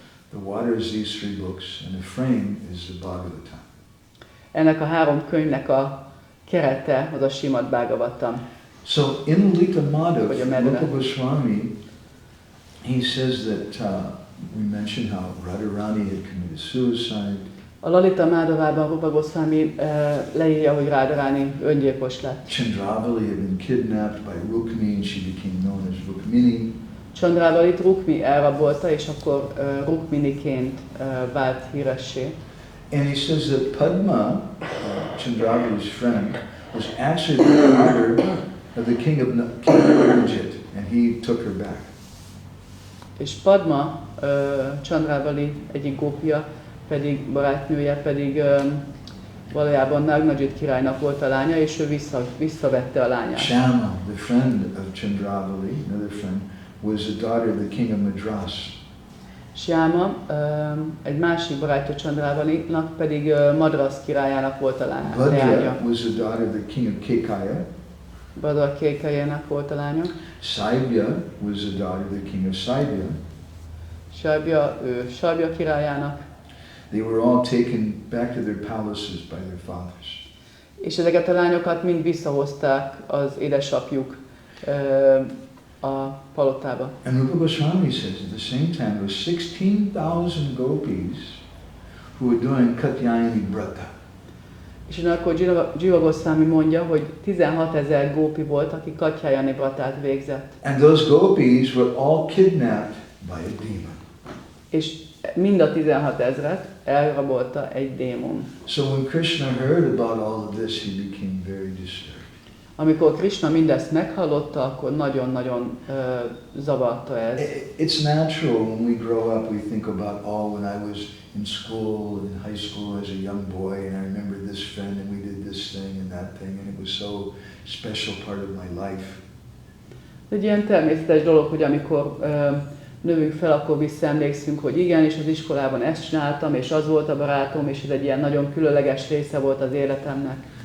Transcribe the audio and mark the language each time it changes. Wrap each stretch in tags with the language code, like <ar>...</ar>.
<en>The water is these three books, and the frame is the Bhagavatam.</en> <hu>Ennek a három könyvnek a kerete az a Srimad Bhagavatam.</hu> <en>So in Lalita Madhava, Rupa Goswami, he says that we mentioned how Radharani had committed suicide.</en> <hu>A Lalita Madhavában Rupa Goswami leírja, hogy Radharani öngyilkos lett.</hu> <en>Chandravali had been kidnapped by Rukmini and she became known as Rukmini.</en> <hu>Chandravalit Rukmi elrabolta, és akkor Rukminiként vált híressé.</hu> <en>And he says that Padma, Chandravali's friend, was actually the daughter the king of Najit, and he took her back.</en> <hu>És Padma, Chandravali egyik gópia, pedig barátnője, pedig valójában Nagnajit királynak volt a lánya, és ő visszavette a lányát.</hu> <en>Syama, the friend of Chandravali, another friend, was the daughter of the king of Madras.</en> <hu>Syama, egy másik barátja Chandravalinak pedig Madras királyának volt a lánya.</hu> <en>Bhadra was the daughter of the king of Kekaya.</en> <hu>Bhadra Kekayának volt a lánya.</hu> <en>Saibya was the daughter of the king of Saibya.</en> <hu>Saibya királyának.</hu> <en>They were all taken back to their palaces by their fathers.</en> <hu>És ezeket a lányokat mind visszahozták az édesapjuk a palotába.</hu> <en>And Rupa Goswami says at the same time there were 16,000 gopis who were doing Katyayani Brata.</en> <hu>És akkor Jiva Goswami mondja, hogy 16,000 gópi volt, aki Katyayani Bratát végzett.</hu> <en>And those gopis were all kidnapped by a demon.</en> <hu>És mind a 16,000-et elrabolta egy démon.</hu> <en>So when Krishna heard about all of this, he became very disturbed.</en> <hu>Amikor Krishna mindezt meghallotta, akkor nagyon-nagyon zavarta ez.</hu> <en>It's natural when we grow up, we think about, when I was in school, in high school as a young boy, and I remember this friend, and we did this thing and that thing, and it was so special part of my life.</en> <hu>Egy ilyen természetes dolog, hogy amikor növünk fel, akkor visszaemlékszünk, hogy igen, és az iskolában ezt csináltam, és az volt a barátom, és ez egy ilyen nagyon különleges része volt az életemnek.</hu>